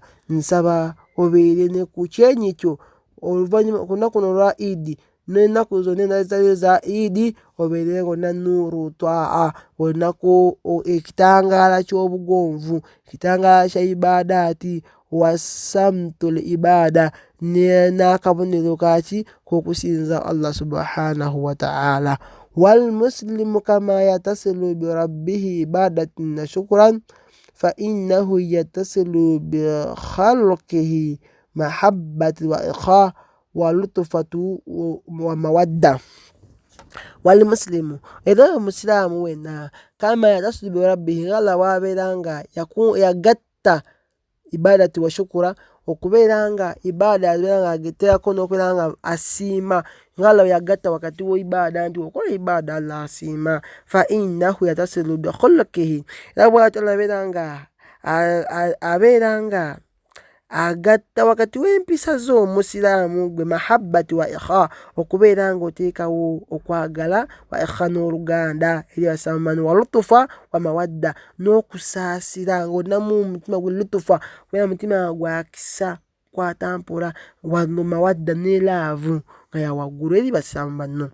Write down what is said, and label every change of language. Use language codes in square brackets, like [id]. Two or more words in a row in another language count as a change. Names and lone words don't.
[lg] Nsaba obeere ne ku kyenyi kyo oluvannyuma ku lunaku luno olwa Idi n'ennaku zonna endala za Idi, obeere ng'olina nuuru taa, olinaku ekitangaala ky'obugonvu, ekitangaala kya ibadaati, [ar] وسمة العبادة, [lg] n'akabonero kaki k'okusinza Allah [ar] سبحانه وتعالى. والمسلم كما يتصل بربه عبادة وشكرا فإنه يتصل بخلقه محبة وإخاء ولطف ومودة. والمسلم, [lg] era omusiraamu wenna, [ar] كما يتصل بربه, [lg] nga bw'abeera nga yagatta [ar] عبادة وشكر, [lg] okubeera nga ibaada abeera nga agetterako n'okubeera nga asiima, nga Allah yagatta wakati wa ibaada nti okola ibaada Allah asiima. [ar] فإنه يتصل بخلقه, [lg] era bw'atyo abeera nga agatta wakati w'empisa z'omusiraamu gwe [ar] محبة وإخاء, [lg] okubeera nga oteekawo okwagala, [ar] وإخاء [lg] n'oluganda eri abasambani, [ar] ولطف ومودة, [lg] n'okusaasira ng'olinamu omutima gwe lutufa, kubeera omutima gwakisa kwatampola, wa mawadda ne laavu nga yawaggulu eri basiraamu banno.